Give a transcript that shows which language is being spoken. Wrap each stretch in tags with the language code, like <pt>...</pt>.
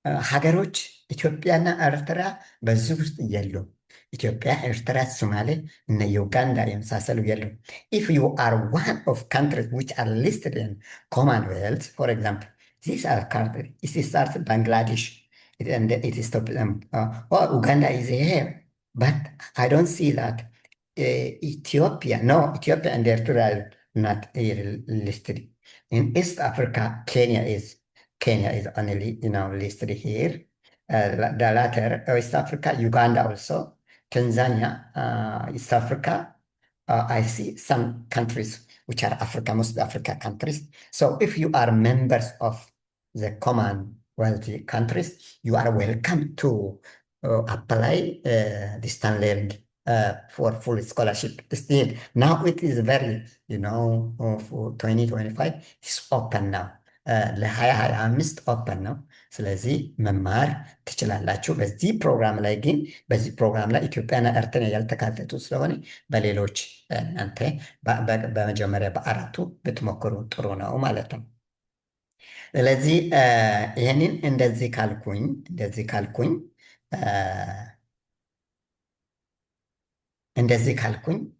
<am>ሀገሮች ኢትዮጵያና ኤርትራ በዚህ ውስጥ የሉም። ኢትዮጵያ፣ ኤርትራ፣ ሶማሌ እነ ዩጋንዳ የመሳሰሉ የሉም።</am> <en>ኢፍ ዩ አር ዋን ኦፍ ካንትሪስ ዊች አር ሊስትድ ኢን ኮመንዌልት ፎር ኤግዛምፕል these are countries. It starts Bangladesh, and it is Uganda is here, but I don't see that Ethiopia. No, Ethiopia and Eritrea are not listed. In East Africa, Kenya is only listed here. The latter East Africa, Uganda also, Tanzania, East Africa. I see some countries which are Africa, most Africa countries. So if you are members of the Commonwealth countries, you are welcome to apply distance learning for full scholarship. Still, now it is very, for 2025, it's open now.</en> <am>ለ2025 ኦፐን ነው። ስለዚህ መማር ትችላላችሁ። በዚህ ፕሮግራም ላይ ግን በዚህ ፕሮግራም ላይ ኢትዮጵያና ኤርትራ ያልተካተቱ ስለሆነ በሌሎች እናንተ በመጀመሪያ በአራቱ ብትሞክሩ ጥሩ ነው ማለት ነው። ስለዚህ ይህንን እንደዚህ ካልኩኝ</am>